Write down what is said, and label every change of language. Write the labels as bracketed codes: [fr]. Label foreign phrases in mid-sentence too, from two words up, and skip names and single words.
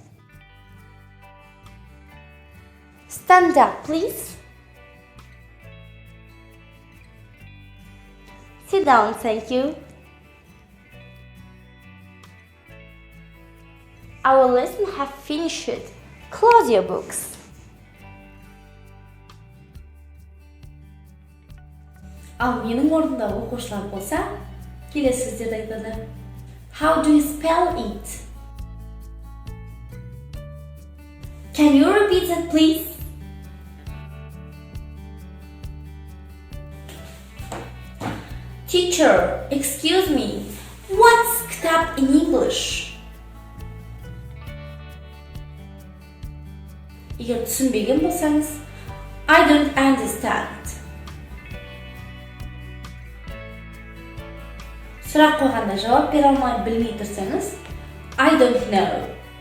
[en] Stand up, please. Sit down, thank you. Our lesson have finished. Close your books. [kk] Ал менің орнымда оқушылар болса, келесі сөздерді айтады. [en] How do you spell it? Can you repeat that, please? Teacher, excuse me, what's kitap in English? [kk] Егер түсінбеген болсаңыз, [en] I don't understand. [kk] Сұрақ қойғанда жауап бере алмай білмей тұрсаңыз, [en] I don't know.